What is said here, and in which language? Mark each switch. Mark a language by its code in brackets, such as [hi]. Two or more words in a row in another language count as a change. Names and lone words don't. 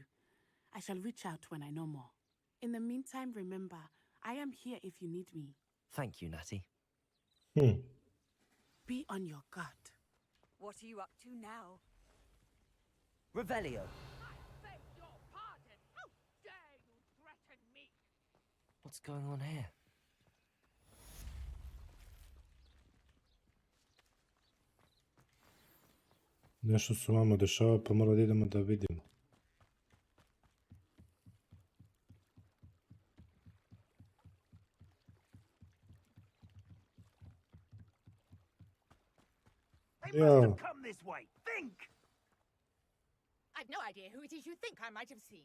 [en] I shall reach out when I know more. In the meantime, remember, I am here if you need me. Thank you, Natty. Be on your guard. What are you up to now? Revelio. I beg your pardon. How dare you threaten me? What's going on here? [sr] Nešto se vama dešava, pa mora da idemo da vidimo. [en] They must have come this way. Think! I've no idea who it is you think I might have seen.